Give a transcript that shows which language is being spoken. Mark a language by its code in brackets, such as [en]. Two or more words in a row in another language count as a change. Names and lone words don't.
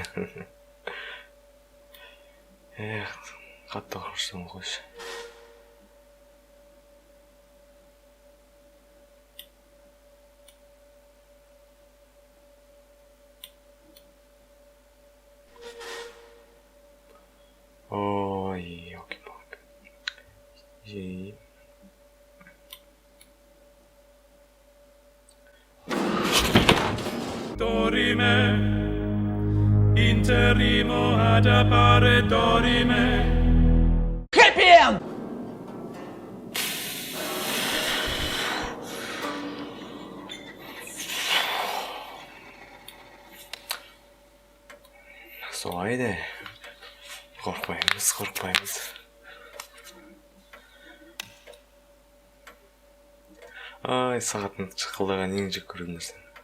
[kk] Қатты қорқыныштымын қойшы. [ru] Ой, елки-палки. [la] Dorime, interrimo ad appare dorime. [en] Happy end! [kk] Солай де. Қорқпаймыз. Ай, сағаттың шықылдаған ең жек көрген нәрсе.